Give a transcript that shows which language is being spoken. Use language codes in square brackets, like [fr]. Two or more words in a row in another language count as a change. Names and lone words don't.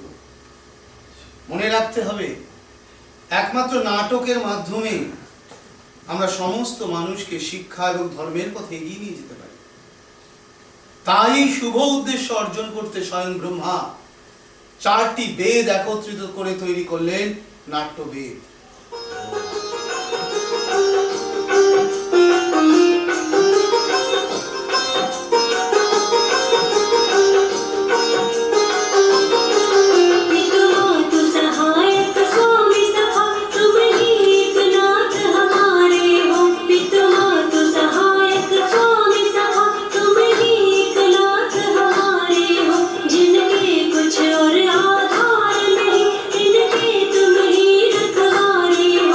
[bn] মনে রাখতে হবে, একমাত্র নাটকের মাধ্যমে আমরা সমস্ত মানুষকে শিক্ষা এবং ধর্মের পথে এগিয়ে নিয়ে যেতে পারি। তাই শুভ উদ্দেশ্য অর্জন করতে স্বয়ং ব্রহ্মা 4টি বেদ একত্রিত করে তৈরি করলেন নাট্যবেদ। [hi] पितुमातु सहायक स्वामी सखा तुम ही एकनाथ हमारे हो। पितुमातु सहायक स्वामी सखा तुम ही एकनाथ हमारे हो। जिनके कुछ और आधार नहीं इनके तुम ही रखवारे हो।